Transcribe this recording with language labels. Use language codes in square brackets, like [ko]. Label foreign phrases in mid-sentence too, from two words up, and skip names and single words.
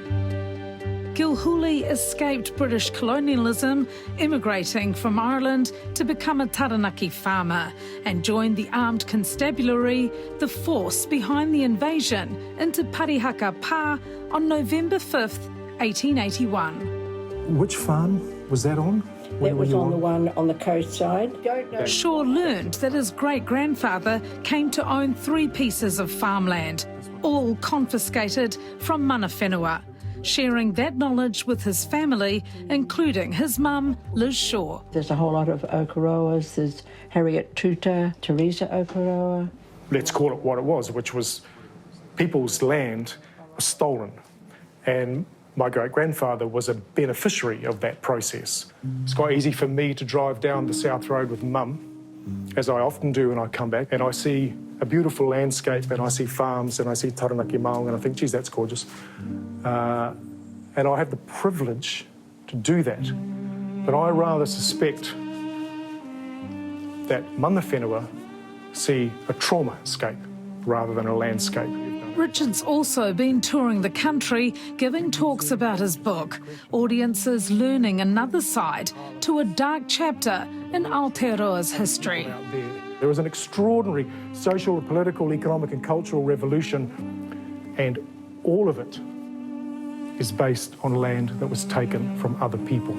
[en] Gilhooly escaped British colonialism, immigrating from Ireland to become a Taranaki farmer, and joined the Armed Constabulary, the force behind the invasion into Parihaka Pā on November 5th, 1881. Which farm was that on? That was on the one on the coast side. Shaw learned that his great-grandfather came to own 3 pieces of farmland, all confiscated from [mi] mana whenua, [en] sharing that knowledge with his family, including his mum, Liz Shaw. There's a whole lot of Okaroas. There's Harriet Tuta, Teresa Okaroa. Let's call it what it was, which was people's land was stolen, and my great-grandfather was a beneficiary of that process. It's quite easy for me to drive down the South Road with Mum, as I often do when I come back, and I see a beautiful landscape, and I see farms, and I see Taranaki Maunga, and I think, geez, that's gorgeous. And I have the privilege to do that. But I rather suspect that [mi] mana whenua [en] see a trauma escape rather than a landscape. Richard's also been touring the country, giving talks about his book, audiences learning another side to a dark chapter in Aotearoa's history. There was an extraordinary social, political, economic and cultural revolution, and all of it is based on land that was taken from other people.